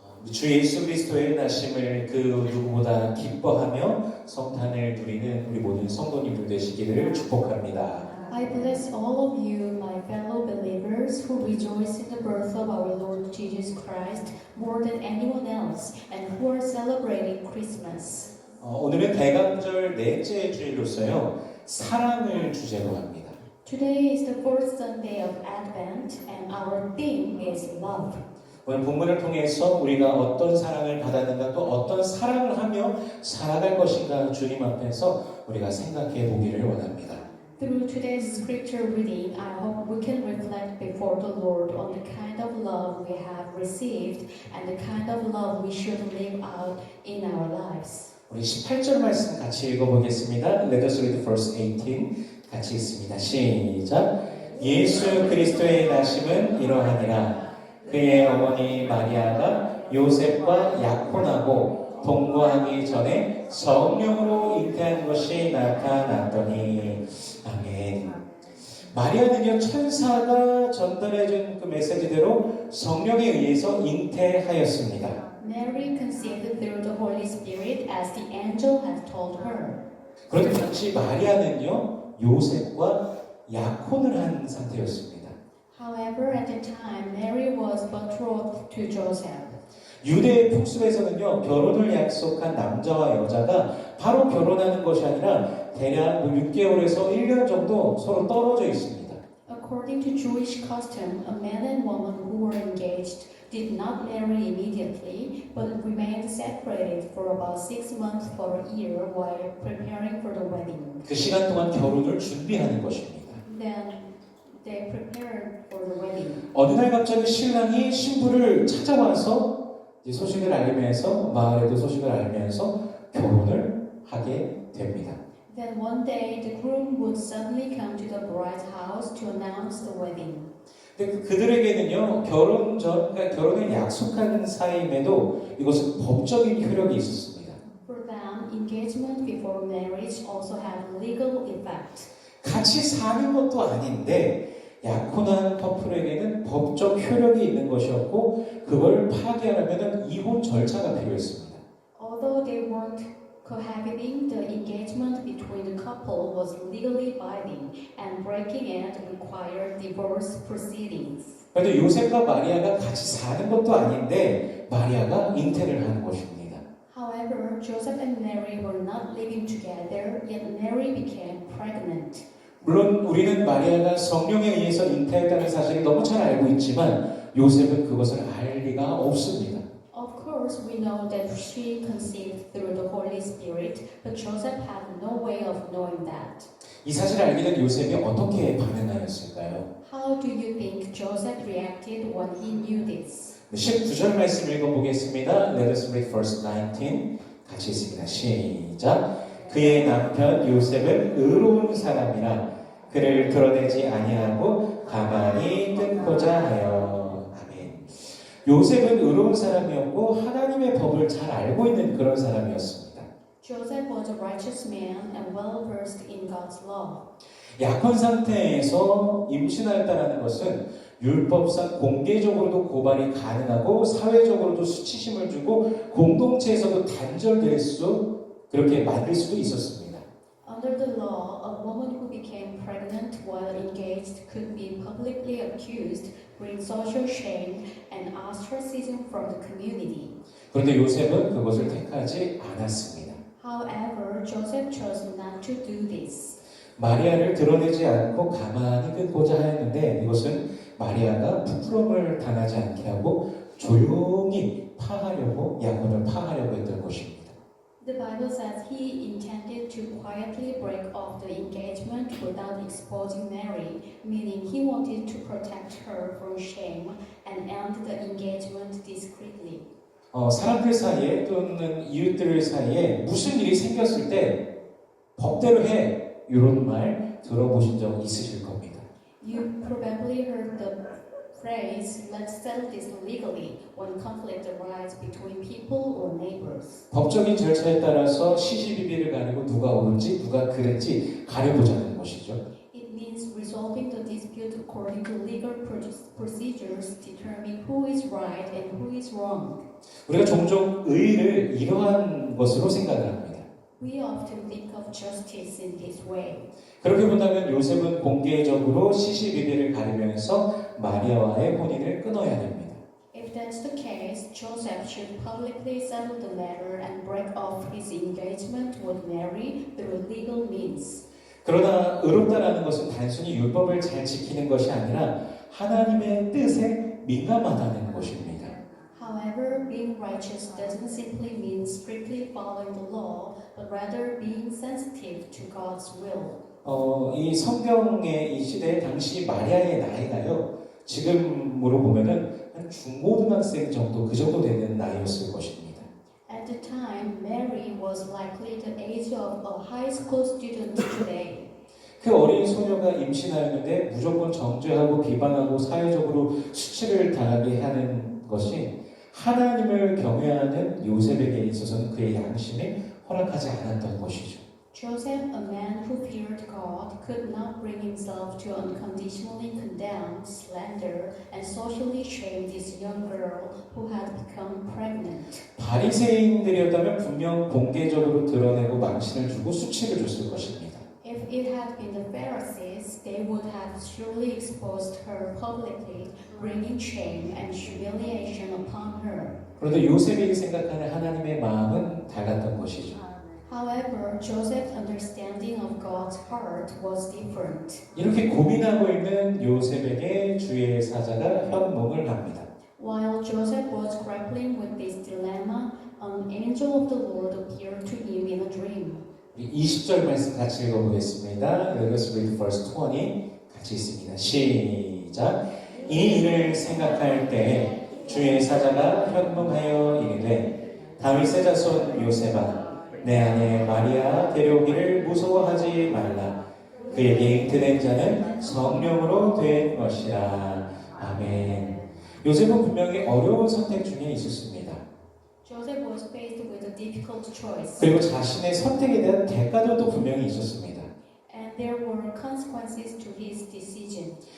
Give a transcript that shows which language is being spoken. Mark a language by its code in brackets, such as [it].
[ko] 주 예수 그리스도의 나심을 그 누구보다 기뻐하며 성탄을 누리는 우리 모든 성도님들 되시기를 축복합니다. [en] I bless all of you, my fellow believers, who rejoice in the birth of our Lord Jesus Christ more than anyone else, and who are celebrating Christmas. [ko] 오늘은 대감절 넷째 주일로서요, 사랑을 주제로 합니다. [en] Today is the fourth Sunday of Advent, and our theme is love. [ko] 오늘 본문을 통해서 우리가 어떤 사랑을 받았는가 또 어떤 사랑을 하며 살아갈 것인가 주님 앞에서 우리가 생각해 보기를 원합니다. [en] Through today's scripture reading, I hope we can reflect before the Lord on the kind of love we have received and the kind of love we should live out in our lives. [ko] 우리 18절 말씀 같이 읽어보겠습니다. [en] Let us read verse 18. [ko] 같이 읽습니다. 시작. 예수 그리스도의 나심은 이러하니라. 그의 어머니 마리아가 요셉과 약혼하고 동거하기 전에 성령으로 잉태한 것이 나타났더니. 아멘. 마리아는요, 천사가 전달해준 그 메시지대로 성령에 의해서 잉태하였습니다. [en] Mary conceived through the Holy Spirit as the angel had told her. [ko] 그런데 당시 마리아는요, 요셉과 약혼을 한 상태였습니다. [en] However, at the time, Mary was betrothed to Joseph. [ko] 유대의 풍습에서는요, 결혼을 약속한 남자와 여자가 바로 결혼하는 것이 아니라 대략 6개월에서 1년 정도 서로 떨어져 있습니다. [en] According to Jewish custom, a man and woman who were engaged did not marry immediately, but remained separated for about 6 months or a year while preparing for the wedding. [ko] 그 시간 동안 결혼을 준비하는 것입니다. [en] Then they prepared for the wedding. [ko] 어느 날 갑자기 신랑이 신부를 찾아와서 이 소식을 알리면서 마을에도 소식을 알리면서 결혼을 하게 됩니다. [en] Then one day the groom would suddenly come to the bride's house to announce the wedding. [ko] 근데 그들에게는요, 그러니까 결혼을 약속한 사이임에도 이것은 법적인 효력이 있었습니다. [en] For them, engagement before marriage also had legal effect. [ko] 같이 사는 것도 아닌데 약혼한 커플에게는 법적 효력이 있는 것이었고 그걸 파기하려면 이혼 절차가 필요했습니다. [en] Although they weren't cohabiting, the engagement between the couple was legally binding, and breaking it required divorce proceedings. [ko] 그런데 요셉과 마리아가 같이 사는 것도 아닌데 마리아가 잉태를 하는 것입니다. [en] However, Joseph and Mary were not living together, yet Mary became pregnant. [ko] 물론 우리는 마리아가 성령에 의해서 잉태했다는 사실을 너무 잘 알고 있지만 요셉은 그것을 알 리가 없습니다. [en] Of course, we know that she conceived through the Holy Spirit, but Joseph had no way of knowing that. [ko] 이 사실을 알게 된 요셉이 어떻게 반응하였을까요? [en] How do you think Joseph reacted when he knew this? [ko] 19절 말씀 읽어보겠습니다. [en] Let us read verse 19. [ko] 같이 읽습니다. 시작. 그의 남편 요셉은 의로운 사람이라 그를 드러내지 아니하고 가만히 끊고자 하여. 아멘. 요셉은 의로운 사람이었고 하나님의 법을 잘 알고 있는 그런 사람이었습니다. [en] Joseph was a righteous man and well versed in God's law. [ko] 약혼 상태에서 임신하였다는 것은 율법상 공개적으로도 고발이 가능하고 사회적으로도 수치심을 주고 공동체에서도 단절될 수 그렇게 만들 수도 있었습니다. [en] Under the law, a woman who became pregnant while engaged could be publicly accused, bring social shame and ostracism from the community. [ko] 그런데 요셉은 그것을 택하지 않았습니다. [en] However, Joseph chose not to do this. [ko] 마리아를 드러내지 않고 가만히 끊고자 하였는데 이것은 마리아가 부끄러움을 당하지 않게 하고 조용히 파하려고 약혼을 파하려고 했던 것입니다. [en] The Bible says he intended to quietly break off the engagement without exposing Mary, meaning he wanted to protect her from shame and end the engagement discreetly. [ko] 사람들 사이에 또는 이웃들 사이에 무슨 일이 생겼을 때 법대로 해 이런 말 들어보신 적 있으실 겁니다. [en] You probably heard the phrase, let's settle this legally, when conflict arises between people or neighbors. [ko] 법적인 절차에 따라서 시시비비를 가리고 누가 옳은지 누가 그른지 가려보자는 것이죠. [en] It means resolving the dispute according to legal procedures, determine who is right and who is wrong. [ko] 우리가 종종 의를 이러한 것으로 생각을 합니다. [en] We often think of justice in this way. [ko] 그렇게 본다면 요셉은 공개적으로 시시비비를 가리면서 마리아와의 혼인을 끊어야 됩니다. [en] If that's the case, Joseph should publicly settle the matter and break off his engagement with Mary through legal means. [ko] 그러나 의롭다라는 것은 단순히 율법을 잘 지키는 것이 아니라 하나님의 뜻에 민감하다는 것입니다. [en] However, being righteous doesn't simply mean strictly following the law, but rather being sensitive to God's will. [ko] 이 성경의 이 시대 당시 마리아의 나이가요. 지금으로 보면은 한 중고등학생 정도 그 정도 되는 나이였을 것입니다. [en] At the time, Mary was likely the age of a high school student today. [ko] 그 어린 소녀가 임신하였는데 무조건 정죄하고 비방하고 사회적으로 수치를 당하게 하는 것이 하나님을 경외하는 요셉에게 있어서는 그의 양심이 허락하지 않았던 것이죠. [en] Joseph, a man who feared God, could not bring himself to unconditionally condemn, slander, and socially shame this young girl who had become pregnant. [ko] 바리새인들이었다면 분명 공개적으로 드러내고 망신을 주고 수치를 줬을 것입니다. [en] If it had been the Pharisees, they would have surely exposed her publicly, bringing shame and humiliation upon her. [ko] 그런데 요셉이 생각하는 하나님의 마음은 달랐던 것이죠. [en] However, Joseph's understanding of God's heart was different. [ko] 이렇게 고민하고 있는 요셉에게 주의 사자가 현몽을 합니다. [en] While Joseph was grappling with this dilemma, an angel of the Lord appeared to him in a dream. [ko] 20절 말씀 같이 읽어보겠습니다. [en] Let us read verse 20. [ko] 같이 있습니다. 시작. 이 일을 생각할 때 주의 사자가 현몽하여 이르되 다윗의 자손 요셉아 내 아내 마리아 데려오기를 무서워하지 말라. 그에게 잉태된 자는 성령으로 된 것이라. 아멘. 요셉은 분명히 어려운 선택 중에 있었습니다. [en] Joseph was faced with a difficult choice, [ko] 그리고 자신의 선택에 대한 대가도 또 분명히 있었습니다. [en] and there were consequences to his decision.